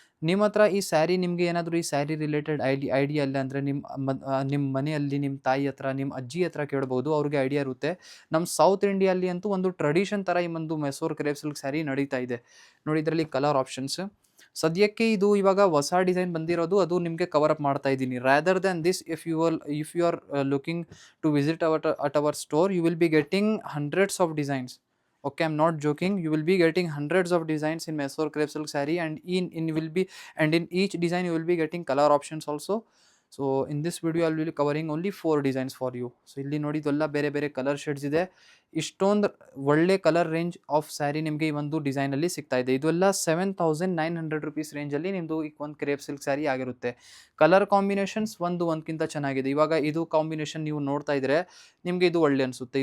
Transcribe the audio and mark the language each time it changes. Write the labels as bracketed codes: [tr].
[kn] ನಿಮ್ಮ ಹತ್ರ ಈ ಸ್ಯಾರಿ ನಿಮಗೆ ಏನಾದರೂ ಈ ಸ್ಯಾರಿ ರಿಲೇಟೆಡ್ ಐಡಿಯಾ ಇಲ್ಲ ಅಂದರೆ ನಿಮ್ಮ ಮನೆಯಲ್ಲಿ ನಿಮ್ಮ ತಾಯಿ ಹತ್ರ ನಿಮ್ಮ ಅಜ್ಜಿ ಹತ್ರ ಕೇಳ್ಬೋದು, ಅವ್ರಿಗೆ ಐಡಿಯಾ ಇರುತ್ತೆ. ನಮ್ಮ ಸೌತ್ ಇಂಡಿಯಲ್ಲಿ ಅಂತೂ ಒಂದು ಟ್ರೆಡಿಷನ್ ಥರ ಈ ಒಂದು ಮೆಸೋರ್ ಕ್ರೇಪ್ ಸಿಲ್ಕ್ ಸ್ಯಾರಿ ನಡೀತಾ ಇದೆ. ನೋಡಿ ಇದರಲ್ಲಿ ಕಲರ್ ಆಪ್ಷನ್ಸ್ ಸದ್ಯಕ್ಕೆ ಇದು ಇವಾಗ ಹೊಸ ಡಿಸೈನ್ ಬಂದಿರೋದು, ಅದು ನಿಮಗೆ ಕವರ್ ಅಪ್ ಮಾಡ್ತಾ ಇದ್ದೀನಿ. [en] Rather than this, if you are looking to visit at our store, you will be getting hundreds of designs. Okay, I'm not joking. You will be getting hundreds of designs in Mysore crepe silk saree, and in each design you will be getting color options also. So in this video I will be covering only 4 designs for you. So [kn] ಇಲ್ಲಿ ನೋಡಿ ಇದೆಲ್ಲ ಬೇರೆ colour shades ಇದೆ. ಇಷ್ಟೊಂದು ಒಳ್ಳೆ colour range of sari ನಿಮಗೆ ಈ ಒಂದು ಡಿಸೈನಲ್ಲಿ ಸಿಗ್ತಾ ಇದೆ. ಇದೆಲ್ಲ 7900 rupees ರೇಂಜಲ್ಲಿ ನಿಮ್ಮದು ಈ ಒಂದು ಕ್ರೇಪ್ ಸಿಲ್ಕ್ ಸ್ಯಾರಿ ಆಗಿರುತ್ತೆ. ಕಲರ್ ಕಾಂಬಿನೇಷನ್ಸ್ ಒಂದಕ್ಕಿಂತ ಚೆನ್ನಾಗಿದೆ. ಇವಾಗ ಇದು ಕಾಂಬಿನೇಷನ್ ನೀವು ನೋಡ್ತಾ ಇದ್ರೆ ನಿಮಗೆ ಇದು ಒಳ್ಳೆ ಅನಿಸುತ್ತೆ.